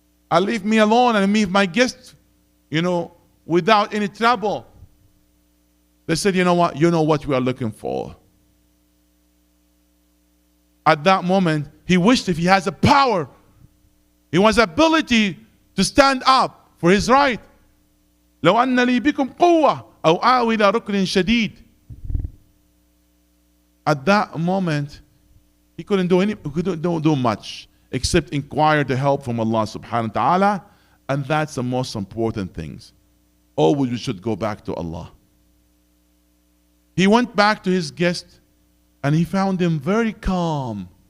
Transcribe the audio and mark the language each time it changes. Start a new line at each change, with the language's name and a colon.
English: And leave me alone and leave my guests, without any trouble. They said, you know what we are looking for. At that moment, he wished if he has the power, he has ability to stand up for his right.
Arabic: لو أن لي بكم قوة أو آوي إلى ركن شديد.
English: At that moment, he couldn't do much except inquire the help from Allah subhanahu wa ta'ala, and that's the most important things. Always we should go back to Allah. He went back to his guest and he found them very calm.